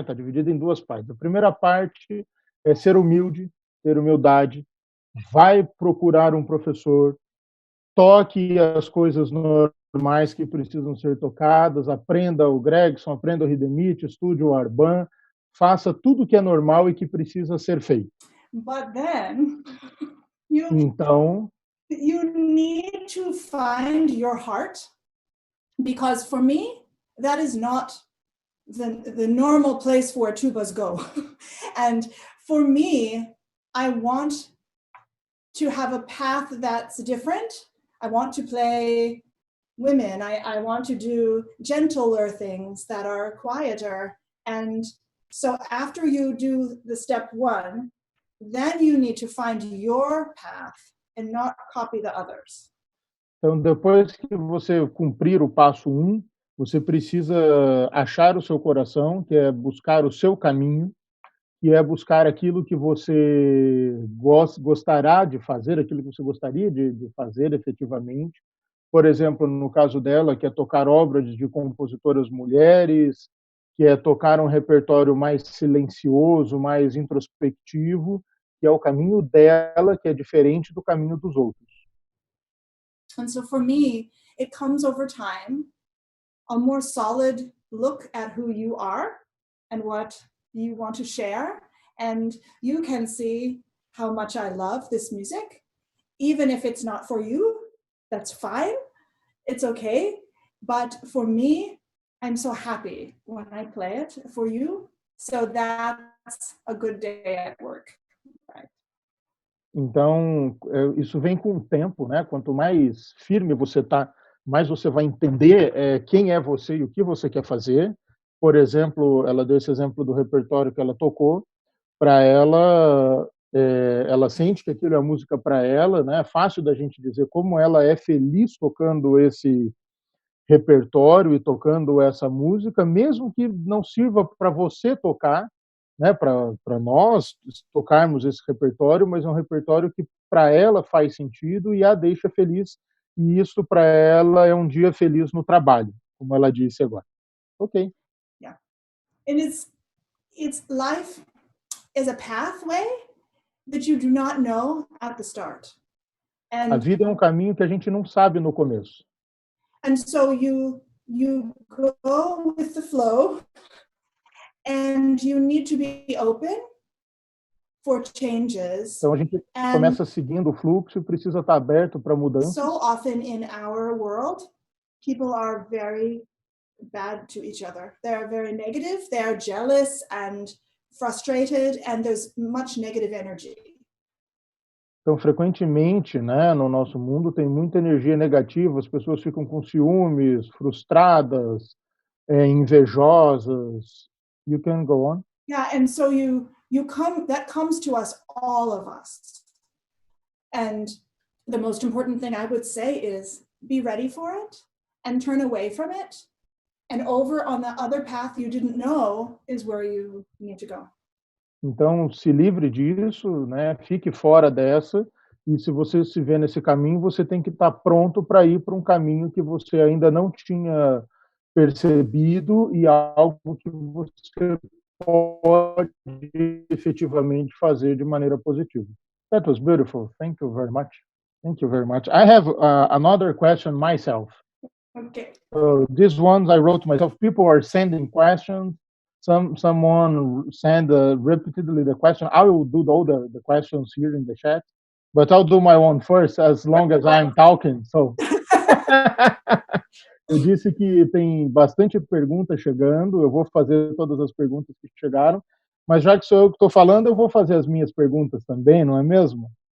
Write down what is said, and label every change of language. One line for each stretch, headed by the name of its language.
Portuguese: Está dividida em duas partes. A primeira parte é ser humilde, ter humildade, vai procurar um professor, toque as coisas normais que precisam ser tocadas, aprenda o Gregson, aprenda o Hindemith, estude o Arban, faça tudo que é normal e que precisa ser feito.
English: But then you
Portuguese: Então,
English: need to find your heart, because for me, that is not the normal place where tubas go. And for me, I want to have a path that's different. I want to play women. I want to do gentler things that are quieter. And so after you do the step one, then you need to find your path and not copy the others.
Portuguese: Então, depois que você cumprir o passo 1, você precisa achar o seu coração, que é buscar o seu caminho, que é buscar aquilo que você gostará de fazer, aquilo que você gostaria de fazer efetivamente. Por exemplo, no caso dela, que é tocar obras de compositoras mulheres, que é tocar um repertório mais silencioso, mais introspectivo, que é o caminho dela, que é diferente do caminho dos outros.
English: And so for me, it comes over time, a more solid look at who you are and what you want to share. And you can see how much I love this music. Even if it's not for you, that's fine. It's okay. But for me, I'm so happy when I play it for you. So that's a good day at work. Right?
Portuguese: Então, isso vem com o tempo, né? Quanto mais firme você está, mais você vai entender quem é você e o que você quer fazer. Por exemplo, ela deu esse exemplo do repertório que ela tocou. Para ela, ela sente que aquilo é a música para ela, né? É fácil da gente dizer como ela é feliz tocando esse repertório e tocando essa música, mesmo que não sirva para você tocar, né, para nós tocarmos esse repertório, mas é um repertório que para ela faz sentido e a deixa feliz, e isso para ela é um dia feliz no trabalho, como ela disse agora. Ok.
English: Yeah. And it's life is a pathway that you do not know at the start.
Portuguese: A
English: And
Portuguese: vida é um caminho que a gente não sabe no começo.
English: and so you go with the flow, and you need to be open for changes.
Portuguese: Então a gente
English: And
Portuguese: começa seguindo o fluxo e precisa estar aberto para mudanças.
English: so often in our world, people are very bad to each other. They're very negative, they're jealous and frustrated, and there's much negative energy.
Portuguese: Então, frequentemente, né, no nosso mundo tem muita energia negativa, as pessoas ficam com ciúmes, frustradas, invejosas.
English: You can go on. Yeah, and so that comes to us, all of us. And the most important thing I would say is be ready for it and turn away from it. And over on the other path you didn't know is where you need to go.
Portuguese: Então, se livre disso, né? Fique fora dessa e se você se vê nesse caminho, você tem que estar pronto para ir para um caminho que você ainda não tinha percebido e algo que você pode efetivamente fazer de maneira positiva.
English: That was beautiful. Thank you very much. Thank you very much. I have another question myself. Okay. These ones I wrote myself. People are sending questions. Someone send repeatedly the question. I will do all the questions here in the chat, but I'll do my one first as long as I'm talking.
Portuguese: So eu disse que tem bastante pergunta chegando. Eu vou fazer todas as perguntas que chegaram, mas já que sou eu que estou falando, eu vou fazer as minhas perguntas também, não é mesmo?